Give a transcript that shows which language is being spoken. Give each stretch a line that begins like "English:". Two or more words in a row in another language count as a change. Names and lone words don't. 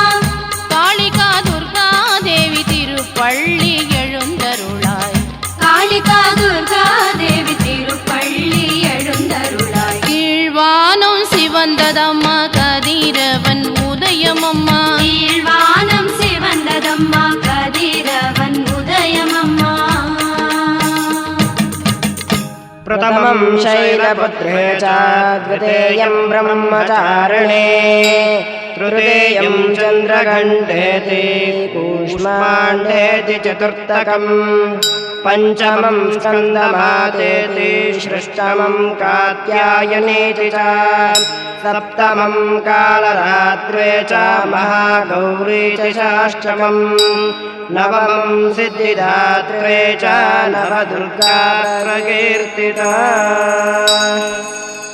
Tamil: காளிகா துர்கா தேவி திருப்பள்ளி எழுந்தருளாய். காளிகா துர்கா தேவி திருப்பள்ளி எழுந்தருளாய். கீழ்வானம் சிவந்ததம்மா கதிரவன் உதயமம்மா. கீழ்வானம் சிவந்ததம்மா கதிரவன் உதயமம்மா.
Sanskrit: प्रथमं शैलपुत्रे च द्वितीयं ब्रह्मचारिणे तृतीयं चन्द्रघण्टेति कूष्माण्डेति चतुर्थकम् पञ्चमं स्कन्दमातेति षष्ठमं कात्यायनीति च सप्तमं कालरात्रे च महागौरी च षष्ठमम् नवमं सिद्धिदात्रे च नवदुर्गा प्रकीर्तिता।